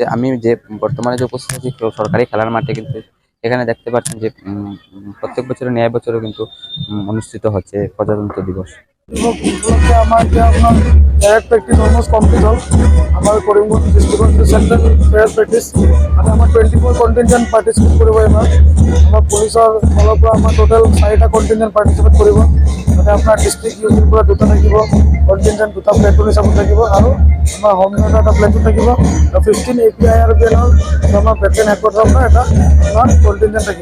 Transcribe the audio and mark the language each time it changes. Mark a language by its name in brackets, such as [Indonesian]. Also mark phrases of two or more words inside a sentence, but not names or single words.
[Bangla] আমি যে বর্তমানে যে উপস্থিত আছি সরকারি খেলার মাঠে, কিন্তু এখানে দেখতে পাচ্ছেন যে প্রত্যেক বছরের ন্যায় বছরও কিন্তু অনুষ্ঠিত হচ্ছে প্রজাতন্ত্র দিবস। আমার যে আপনার [English] parade practice almost complete [Bangla] হল। [Assamese] আমার করিমগঞ্জ [English] district central parade practice [Assamese] মানে আমার 24 [English] contingent participate [Assamese] কৰিব। এবাৰ আমাৰ পুলিচৰ ফালৰ পৰা আমাৰ টোটেল 4টা [English] contingent participate [Assamese] কৰিব। তাতে আপোনাৰ ডিষ্ট্ৰিক্ট ইউনিৰ পৰা 2টা থাকিব, কণ্টিনজেন্ট 2টা প্লেটুন হিচাপত থাকিব, আৰু আমাৰ হোম গাৰ্ডৰ এটা প্লেটুন থাকিব, আৰু 15 API আৰু BNৰ আমাৰ বেটেলিয়ন হেডকোৱাৰ্টাৰৰ পৰা এটা আমাৰ কণ্টিনজেন্ট থাকিব।